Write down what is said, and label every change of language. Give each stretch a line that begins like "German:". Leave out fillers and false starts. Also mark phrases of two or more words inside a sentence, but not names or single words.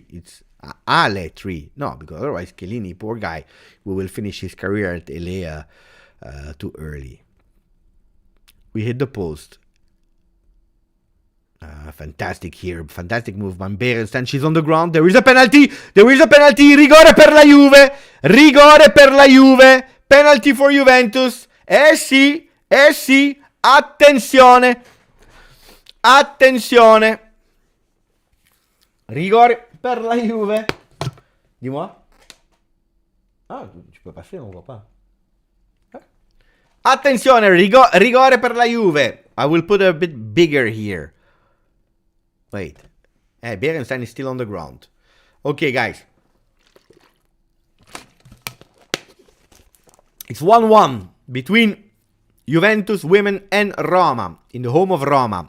English: It's Ale 3. No, because otherwise Chiellini, poor guy, will finish his career at Elea too early. We hit the post. Fantastic here. Fantastic move by Berenstain. She's on the ground. There is a penalty.
Italian: Rigore per la Juve.
English: Penalty for Juventus.
Italian: Eh sì. Attenzione. Rigore per la Juve.
French: Dis-moi. Ah, tu peux passer, on voit pas.
Italian: Attenzione, rigore per la Juve.
English: I will put a bit bigger here. Wait. Berenstain is still on the ground. Okay, guys. It's 1-1 between Juventus women and Roma in the home of Roma.